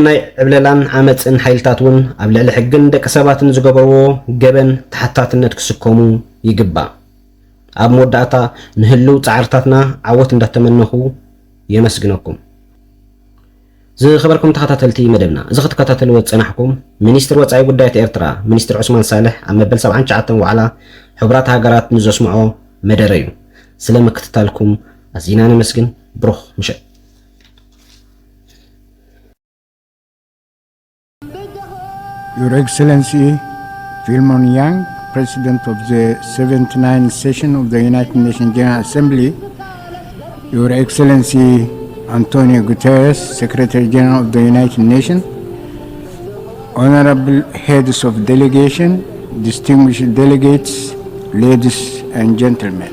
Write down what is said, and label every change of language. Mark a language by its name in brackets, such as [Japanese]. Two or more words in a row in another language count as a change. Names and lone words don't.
[Tigrinya] ናይ ዕብለላን ዓመፅን ሓይልታት እውን ኣብ ልዕሊ ሕግን ደቂ ሰባትን ዝገበርዎ ገበን ተሓታትነት ክስከሙ ይግባእ ኣብ መወዳእታ ንህልው ጻዕርታትና ዓወት እንዳተመነኹ የመስግነኩም ዝኸበርኩም ተኸታተልቲ መደብና እዚ ክትከታተልዎ ዝጸናሕኩም ሚኒስትር ወጻኢ ጉዳያት ኤርትራ ሚኒስትር ዑስማን ሳልሕ ኣብ መበል 79 ዋዕላ ሕቡራት ሃገራት ንዘስምዖ መደረ እዩ ስለ ምክትታልኩም ኣዝና ነመስግን ብሩኽ ምሸት [English] Your Excellency Philemon Yang, President of the 79th session of the United Nations General Assembly, Your Excellency Antonio Guterres, Secretary General of the United Nations, Honorable Heads of Delegation, distinguished delegates, ladies and gentlemen.